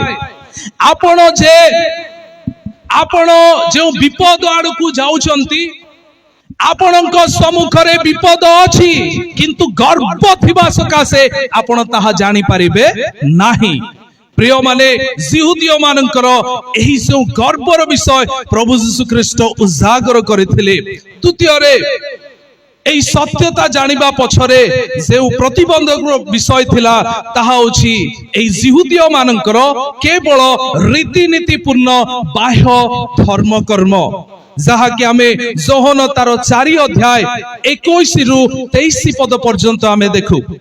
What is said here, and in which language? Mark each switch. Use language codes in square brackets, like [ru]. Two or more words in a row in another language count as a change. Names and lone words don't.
[or] ଆପଣ ଯୋ ବିପଦ ଆଡ଼କୁ ଯାଉଛନ୍ତି ଆପଣଙ୍କ ସମ୍ମୁଖରେ ବିପଦ ଅଛି କିନ୍ତୁ ଗର୍ବ ଥିବା ସକାଶେ ଆପଣ ତାହା ଜାଣି ପାରିବେ ନାହିଁ। ପ୍ରିୟ ମାନେ ଯିହୁଦୀ ମାନଙ୍କର ଏହି ସେ ଗର୍ବର ବିଷୟ ପ୍ରଭୁ ଯୀଶୁ ଖ୍ରୀଷ୍ଟ ଉଜାଗର କରିଥିଲେ। ଦ୍ୱିତୀୟ ରେ ଏହି ସତ୍ୟତା ଜାଣିବା ପଛରେ ଯେ ପ୍ରତିବନ୍ଧକ ବିଷୟ ଥିଲା ତାହା ହେଉଛି ଏହି ଯିହୁଦୀ ମାନଙ୍କର କେବଳ ରୀତିନୀତି ପୂର୍ଣ୍ଣ ବାହ୍ୟ ଧର୍ମ କର୍ମ ଯାହା କି ଆମେ ଯୋହନ ତାର 4 ଅଧ୍ୟାୟ 21 ରୁ 23 ପଦ ପର୍ଯ୍ୟନ୍ତ ଆମେ ଦେଖୁ।